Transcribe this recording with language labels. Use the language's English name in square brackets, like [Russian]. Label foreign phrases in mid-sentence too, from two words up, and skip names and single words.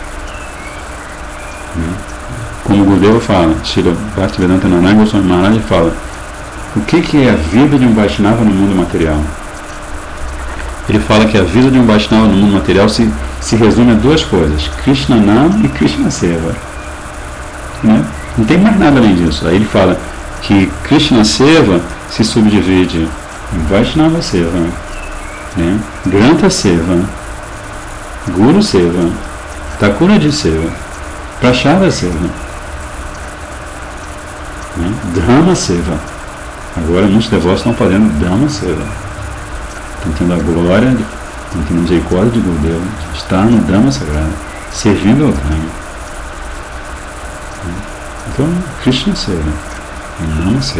[Portuguese] Como o Gurudeva fala, Srila Bhaktivedanta Narayana Goswami Maharaj fala, o que é a vida de um Vaishnava no mundo material? Ele fala que a vida de um Vaishnava no mundo material se resume a duas coisas, [Sanskrit] कृष्ण नाम e कृष्ण सेवा. [Portuguese] Né? Não tem mais nada além disso. Aí ele fala que [Sanskrit] कृष्ण सेवा [Portuguese] se subdivide em [Sanskrit] वैष्णव सेवा, [Portuguese] né? [Sanskrit] ग्रन्थ सेवा, गुरु सेवा, ठाकुरजी सेवा, प्रसाद सेवा, [Portuguese] né? [Sanskrit] धाम सेवा. [Portuguese] Agora muitos devotos estão fazendo [Sanskrit] धाम सेवा. [Portuguese] Estão tendo a glória, estão tendo a misericórdia de Gurudeva, estar no Dhamma Sagrado, servindo ao Dhamma. Então, Krishna Seva e [Sanskrit] नाम सेवा.